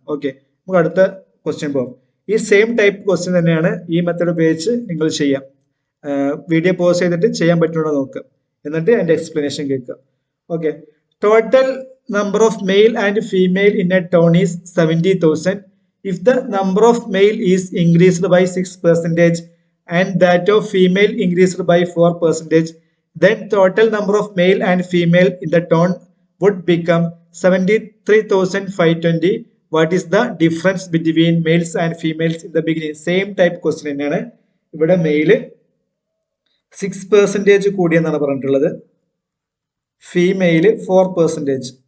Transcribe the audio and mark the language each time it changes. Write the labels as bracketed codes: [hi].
[ml] Okay, നമുക്ക് അടുത്ത question പോകാം. ഈ സെയിം ടൈപ്പ് ക്വസ്റ്റ്യൻ തന്നെയാണ് ഈ മെത്തേഡ് ഉപയോഗിച്ച് നിങ്ങൾ ചെയ്യാം. വീഡിയോ പോസ് ചെയ്തിട്ട് ചെയ്യാൻ പറ്റുന്നുണ്ടോ നോക്കുക, എന്നിട്ട് എൻ്റെ എക്സ്പ്ലനേഷൻ കേൾക്കുക. [en] Okay, total number of male and female in a town is 70,000. If the number of male is increased by 6% and that of female increased by 4%, then total number of male and female in the town would become 73,520. What is the difference between males and females in the beginning? [ml] Same type question തന്നെയാണ്. ഇവിടെ mail 6% കൂടിയെന്നാണ് പറഞ്ഞിട്ടുള്ളത്, female 4%.